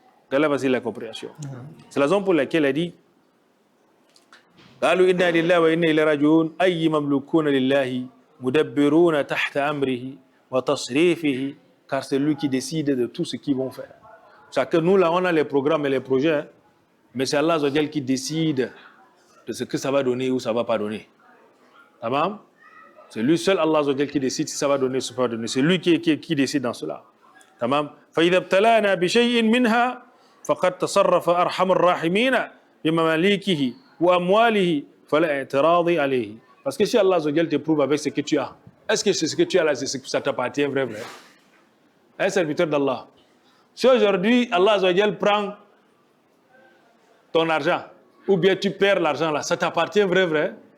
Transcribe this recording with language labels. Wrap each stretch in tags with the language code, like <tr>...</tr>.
<fr>Là, voici la compréhension. C'est la raison pour laquelle elle dit</fr> <ar>قالوا إنا لله وإنا إليه راجعون أي مملوكون لله مدبرون تحت أمره وتصريفه,</ar> <fr>car c'est lui qui décide de tout ce qu'ils vont faire. C'est que nous là on a les programmes et les projets, hein, mais c'est Allah qui décide de ce que ça va donner ou ça va pas donner. Tamam? C'est lui seul Allah qui décide si ça va donner ou ça va pas donner. C'est lui qui décide dans cela. Tamam?</fr> <ar>فإذا ابتلانا بشيء منها فقد تصرف أرحم الراحمين بمماليكه وأمواله فلا اعتراض عليه.</ar> <fr>Parce que si Allah te prouve avec ce que tu as, est-ce que c'est ce que tu as là, ça t'appartient vrai? Un serviteur d'Allah. Si aujourd'hui Allah prend ton argent, ou bien tu perds l'argent là, ça t'appartient vrai?</fr>